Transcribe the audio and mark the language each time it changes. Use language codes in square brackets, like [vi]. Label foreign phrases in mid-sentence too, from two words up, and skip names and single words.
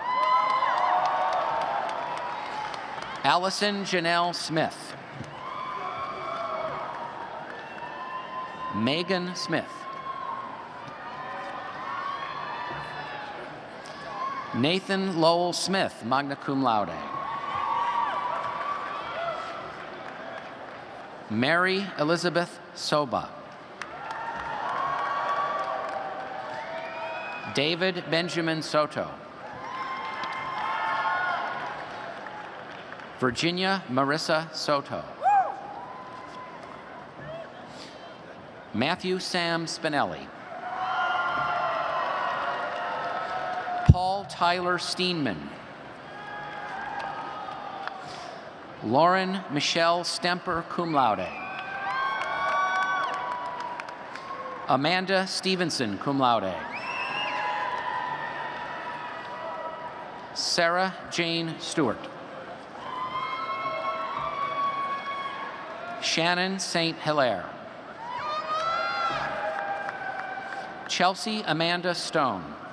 [en] Allison Janelle Smith. Megan Smith. Nathan Lowell Smith, [la] magna cum laude. [en] Mary Elizabeth Soba. David Benjamin Soto. Virginia Marissa Soto. Matthew Sam Spinelli. Paul Tyler Steenman. Lauren Michelle Stemper, [la] cum laude. [en] Amanda Stevenson, [la] cum laude. [en] Sarah Jane Stewart. Shannon St. Hilaire. Chelsea Amanda Stone.